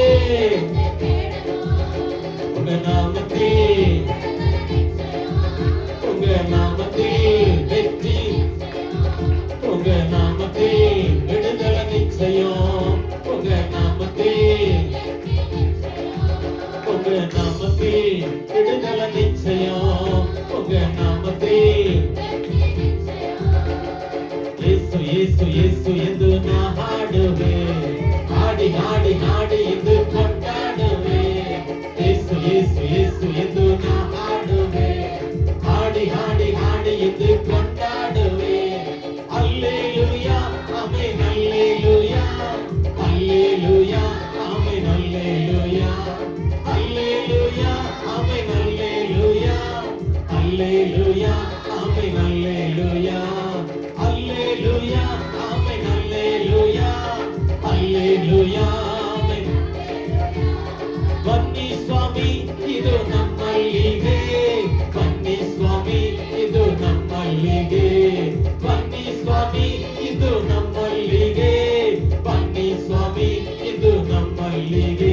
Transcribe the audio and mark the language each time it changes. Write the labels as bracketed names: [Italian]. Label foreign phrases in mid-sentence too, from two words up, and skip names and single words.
[Tamil] உங்க நாமத்தில், உங்க நாமத்தில் வெற்றி, உங்க நாமத்தில் விடுதலை நிச்சயம். உங்க நாமத்தில், உங்க நாமத்தில் விடுதலை நிச்சயம். உங்க நாமத்தில் இயேசு இயேசு இயேசு [Kannada] ಎಂದು ನಾ ಹಾಡುವೆ, ಹಾಡಿ ಹಾಡಿ ಹಾಡಿ ಎಂದು ಕೊಂಡಾಡುವೆ. ಯೇಸು ಯೇಸು ಯೇಸು ಎಂದು ನಾ ಹಾಡುವೆ, ಹಾಡಿ ಹಾಡಿ ಹಾಡಿ ಎಂದು ಕೊಂಡಾಡುವೆ. [Tamil] அல்லேலூயா ஆமென், அல்லேலூயா அல்லேலூயா ஆமென், அல்லேலூயா அல்லேலூயா ஆமென், அல்லேலூயா அல்லேலூயா ஆமென், அல்லேலூயா அல்லேலூயா ஆமென், அல்லேலூயா அல்லேலூயா ஆமென். [Kannada] ಬನ್ನಿ ಸ್ವಾಮಿ ಇದು ನಮ್ಮಲ್ಲಿಗೆ, ಬನ್ನಿ ಸ್ವಾಮಿ ಇದು ನಮ್ಮಲ್ಲಿಗೆ. ಬನ್ನಿ ಸ್ವಾಮಿ ಇದು ನಮ್ಮಲ್ಲಿಗೆ, ಬನ್ನಿ ಸ್ವಾಮಿ ಇದು ನಮ್ಮಲ್ಲಿಗೆ.